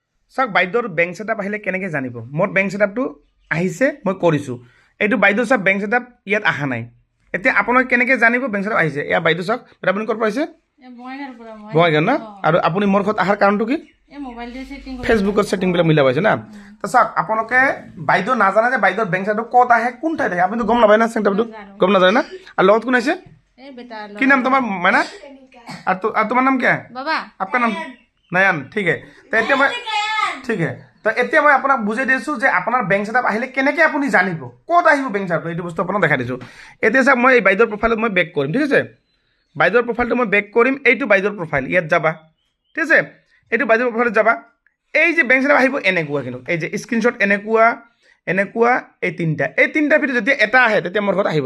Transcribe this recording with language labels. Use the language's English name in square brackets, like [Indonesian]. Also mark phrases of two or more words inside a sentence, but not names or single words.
[Assamese] চাওক বাইদেউৰ [English] bank setup [Assamese] আহিলে কেনেকৈ জানিব মোৰ [English] bank setup [Assamese] আহিছে মই কৰিছোঁ এইটো বাইদেউ চাওক [English] bank setup [Assamese] ইয়াত অহা নাই এতিয়া আপোনাক কেনেকৈ জানিব [English] bank setup [Assamese] আহিছে এয়া বাইদেউ চাওক আপুনি ক'ৰ পৰা আহিছে বঙাইগাঁও ন আৰু আপুনি মোৰ ঘৰত অহাৰ কাৰণটো কি ফেচবুকৰ ছেটিংবিলাক মিলা পাইছে না তো চাওক আপোনালোকে বাইদেউ নাজানে যে বাইদেউৰ [English] bank setup [Assamese] ক'ত আহে কোন ঠাইত আহে আপুনিতো গম নাপায় না ছেটআপটো গম নাজানে না আৰু লগত কোন আহিছে কি নাম তোমাৰ মাইনা [Hindi] और तुम्हारा नाम क्या है बाबा आपका नाम नयन ठीक है तो [Assamese] এতিয়া মই ঠিক है তো এতিয়া মই আপোনাক বুজাই দিছোঁ যে আপোনাৰ [English] bank setup [Assamese] আহিলে কেনেকৈ আপুনি জানিব ক'ত আহিব [English] bank setup [Assamese] এইটো বস্তু আপোনাক দেখাই দিছোঁ এতিয়া চাওক মই এই বাইদেউৰ প্ৰফাইলত মই বেক কৰিম ঠিক আছে বাইদেউৰ প্ৰফাইলটো মই বেক কৰিম এইটো বাইদেউৰ প্ৰফাইল ইয়াত যাবা ঠিক আছে এইটো বাইদেউৰ প্ৰফাইলত যাবা এই যে [English] bank setup [Assamese] আহিব এনেকুৱা কিন্তু এই যে স্ক্ৰীনশ্বট এনেকুৱা এনেকুৱা এই তিনিটা ভিতৰত যেতিয়া এটা আহে তেতিয়া মোৰ ঘৰত আহিব